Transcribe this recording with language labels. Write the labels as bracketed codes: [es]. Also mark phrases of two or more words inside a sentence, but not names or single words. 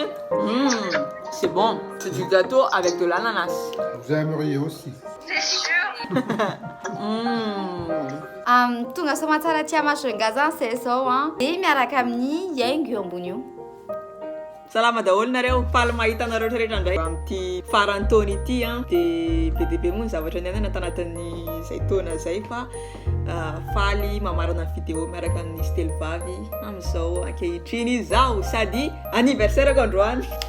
[fr] C'est bon. C'est du gâteau avec de l'ananas. Vous aimeriez aussi. C'est sûr. [mg] Tonga somatsara tia Majunga zany zay zao dia miaraka amin'ny haingo eo ambony io. Salama daholo nareo, faly mahita nareo rehetra ndray amin'ity farantaona ity dia be dia be moa ny zavatra niainana tanatin'ny izay taona izay fa faly mamarana vidéo miaraka amin'ny telo-vavy amin'izao ankehitriny izao sady anniversaire ko androany.